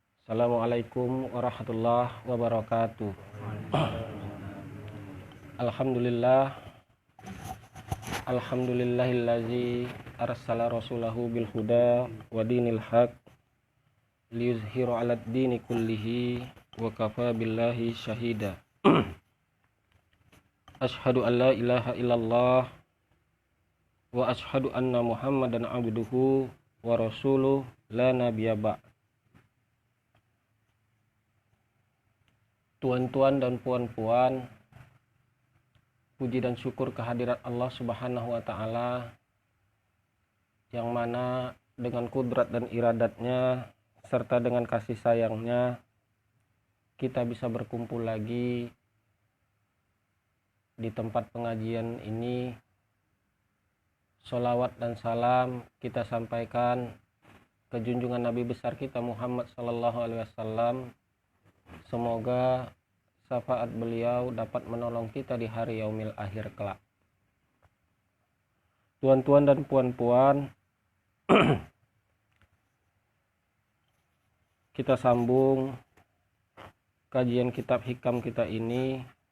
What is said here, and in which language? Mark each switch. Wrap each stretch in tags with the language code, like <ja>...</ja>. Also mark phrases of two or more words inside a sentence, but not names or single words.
<ar>السلام عليكم ورحمة الله وبركاته. Alhamdulillah, الحمد لله الذي أرسل رسوله بالهدى ودين الحق ليظهره على الدين كله وكفى بالله شهيدا. أشهد أن لا إله إلا الله وأشهد أن محمدا عبده ورسوله لا نبي بعد.</ar> <id>Tuan-tuan dan puan-puan, puji dan syukur kehadirat Allah</id> <ar>سبحانه وتعالى,</ar> <id>yang mana dengan kudrat dan iradatnya serta dengan kasih sayangnya kita bisa berkumpul lagi di tempat pengajian ini. Sholawat dan salam kita sampaikan ke junjungan Nabi besar kita Muhammad</id> <ar>صلى الله عليه وسلم.</ar> <id>Semoga syafaat beliau dapat menolong kita di hari</id> <ar>يوم الآخر</ar> <id>kelak. Tuan-tuan dan puan-puan, kita sambung kajian kitab hikam kita ini.</id>